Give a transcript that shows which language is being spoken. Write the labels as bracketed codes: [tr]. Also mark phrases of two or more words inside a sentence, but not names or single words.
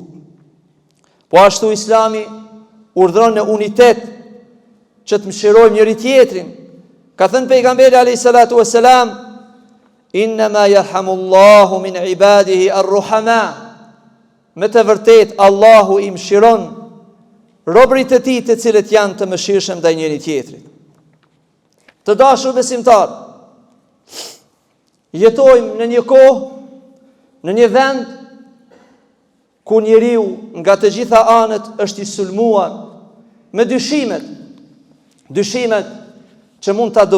[sq] Po ashtu Islami urdhëron në unitet, që të mëshirojmë njëri tjetrin. Ka thënë pejgamberi [ar] عليه الصلاة والسلام إنما يرحم الله من عباده الرحماء. [sq] Me të vërtet Allahu i mëshiron robërit e tij të cilët janë të mëshirshëm ndaj njëri tjetrit. Të dashur besimtar, jetojmë në një kohë, në një vend ku njeriu nga të gjitha anët është i sulmuar me dyshimet që mund